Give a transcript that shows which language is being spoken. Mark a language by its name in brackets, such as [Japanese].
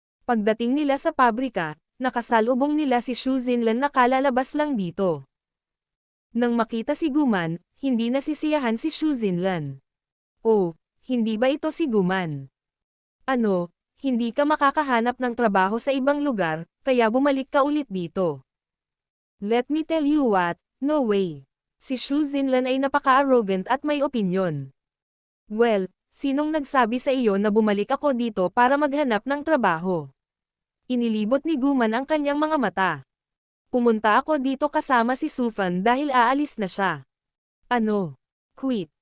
[Filipino] Pagdating nila sa pabrika, nakasalubong nila si Xu Xinlan na kalalabas lang dito. Nang makita si Guman, hindi nasisiyahan si Xu Xinlan. Oh, hindi ba ito si Guman? Ano, hindi ka makakahanap ng trabaho sa ibang lugar, kaya bumalik ka ulit dito. [English] Let me tell you what, no way. [Filipino] Si Xu Xinlan ay napaka-arrogant at may opinyon. Well, sinong nagsabi sa iyo na bumalik ako dito para maghanap ng trabaho? Inilibot ni Guman ang kanyang mga mata. Pumunta ako dito kasama si Sufan dahil aalis na siya. Ano? Quit.